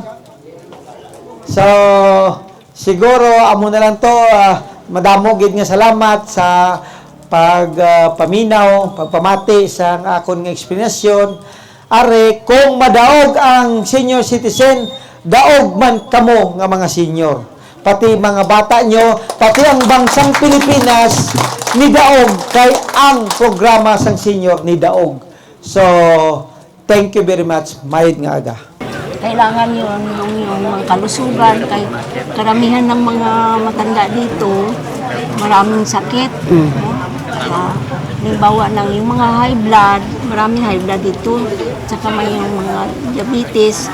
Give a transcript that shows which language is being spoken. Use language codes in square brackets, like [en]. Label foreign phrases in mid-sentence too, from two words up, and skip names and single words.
[hil] So, siguro, amo na lang to, madamo gid nga salamat sa pagpaminaw, pagpamati sa akon nga eksplanasyon. Are, kung madaog ang senior citizen, daog man kamo nga mga senior. Pati mga bata nyo, pati ang bansang Pilipinas, ni daog kay ang programa sang senior ni daog. [en] So, thank you very much. [hil] Mayad nga aga. [tl] Kailangan yun, yung mga kalusugan, kay karamihan ng mga matanda dito, maraming sakit. Halimbawa ng yung mga [en] high blood, [tl] maraming [en] high blood [tl] dito, tsaka may yung mga diabetes.